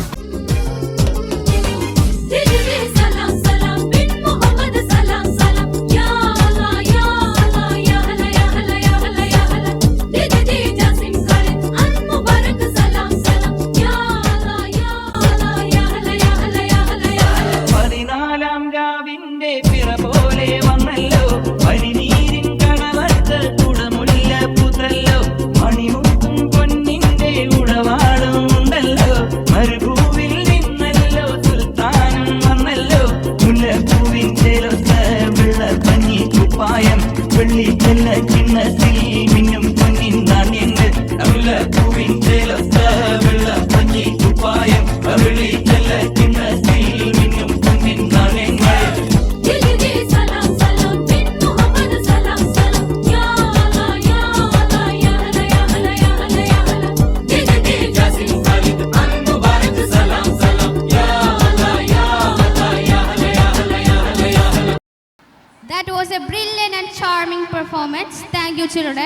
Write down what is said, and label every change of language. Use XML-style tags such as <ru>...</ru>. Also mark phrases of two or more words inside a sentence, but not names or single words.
<ar>تجري سلام سلام بن محمد سلام سلام يا هلا يا هلا يا هلا يا هلا يا هلا يا هلا دي جاسم خالد المبارك سلام سلام يا هلا يا هلا يا هلا يا هلا يا هلا يا هلا</ar> <ml>പതിനാലാം രാവിന്റെ പിറ പോലെ വന്നല്ലോ പനിനീരിൻ കടവത്ത് കുടമുല്ല പുതല്ലോ മണിമുത്തും പൊന്നിന്റെ ഉടവാളും ഉണ്ടല്ലോ മരുഭൂവിൽ നിന്നല്ലോ സുൽത്താനും വന്നല്ലോ മുല്ലപ്പൂവിൻ ചേലൊത്ത വെള്ള പഞ്ഞി കുപ്പായം വെള്ളി ചെല്ല ചിന്നത്തിൽ മിന്നും പൊന്നിൻ നാണ്യങ്ങൾ മുല്ലപ്പൂവിൻ ചേലൊത്ത വെള്ള പഞ്ഞി കുപ്പായം വെള്ളി ചെല്ല ചിന്നത്തിൽ മിന്നും പൊന്നിൻ നാണ്യങ്ങൾ</ml> <ar>تجري سلام سلام بن محمد سلام سلام يا هلا يا هلا يا هلا يا هلا يا هلا يا هلا دي جاسم خالد المبارك سلام سلام يا هلا يا هلا يا هلا يا هلا يا هلا يا هلا</ar> <en>That was a brilliant and charming performance. Thank you, children.</en>